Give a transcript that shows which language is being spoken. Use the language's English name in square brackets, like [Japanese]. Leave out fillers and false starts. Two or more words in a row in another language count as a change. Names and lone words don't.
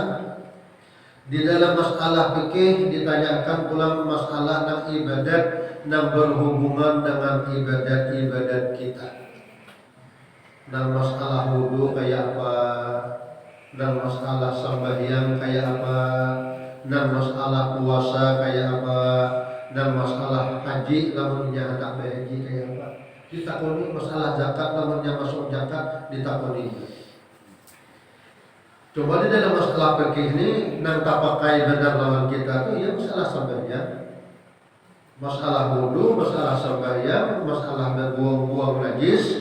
[Indonesian] Di dalam masalah fikih ditanyakan pula masalah dan ibadat yang berhubungan dengan ibadat-ibadat kita. [Banjar] Dan masalah wudu kayak apa, dan masalah sembahyang kayak apa, dan masalah puasa kayak apa, dan masalah haji lamunnya tak berhaji kayak apa. Ditakuni masalah zakat lamunnya masuk zakat ditakuni. Coba di dalam masalah fikih ini nang tak pakai benar lawan kita tuh ya masalah sembahyang, masalah wudu, masalah sembahyang, masalah berbuang-buang najis.